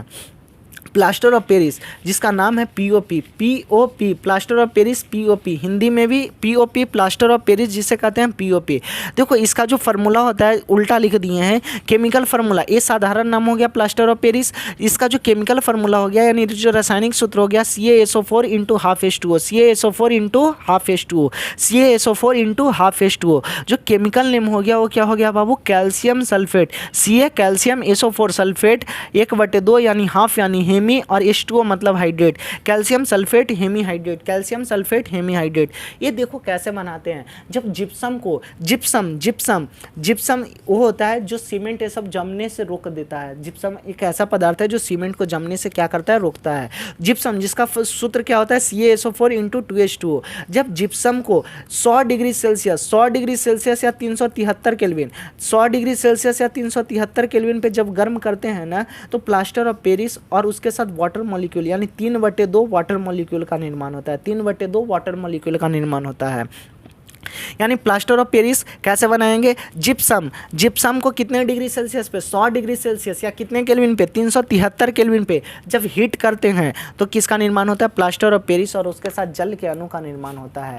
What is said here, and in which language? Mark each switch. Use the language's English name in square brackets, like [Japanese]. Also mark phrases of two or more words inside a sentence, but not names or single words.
[English] plaster of Paris [Hindi] जिसका नाम है POP, [English] plaster of Paris [Hindi] POP, हिंदी में भी POP [English] plaster of Paris [Hindi] जिसे कहते हैं POP। देखो इसका जो फार्मूला होता है उल्टा लिख दिए हैं। [English] chemical formula, [Hindi] ये साधारण नाम हो गया [English] plaster of Paris. [Hindi] इसका जो [English] chemical formula [Hindi] हो गया यानी जो रासायनिक सूत्र हो गया CaSO4 × 12H2O, CaSO4 × 12H2O, CaSO4 × 12H2O। जो [English] chemical name [Hindi] हो गया वो क्या हो गया बाबू? [English] calcium sulphate, [Hindi] Ca कैल्शियम SO4 सल्फेट 1/2 यानी हाफ यानी हेमी और H2O मतलब हाइड्रेट, [English] calcium sulphate hemi hydrate, calcium sulphate hemi hydrate. [Hindi] ये देखो कैसे बनाते हैं। जब जिप्सम को जिप्सम वो होता है जो सीमेंट ये सब जमने से रोक देता है। जिप्सम एक ऐसा पदार्थ है जो सीमेंट को जमने से क्या करता है? रोकता है। जिप्सम जिसका सूत्र क्या होता है? CaSO4 × 2H2O। जब जिप्सम को 100 [English] degree Celsius [Hindi] या 373 केल्विन, 100 [English] degree Celsius [Hindi] या 373 केल्विन पे जब गर्म करते हैं ना तो [English] plaster of Paris [Hindi] और उसके साथ [English] water molecule [Hindi] यानी 3/2 [English] water molecule [Hindi] का निर्माण होता है। 3/2 [English] water molecule [Hindi] का निर्माण होता है। यानी [English] plaster of Paris [Hindi] कैसे बनाएंगे, जिप्सम को कितने [English] degree Celsius [Hindi] पे, 100 [English] degree Celsius [Hindi] या कितने केल्विन पे, 373 केल्विन पे जब हीट करते हैं तो किसका निर्माण होता है, [English] plaster of Paris, [Hindi] और उसके साथ जल के अणु का निर्माण होता है।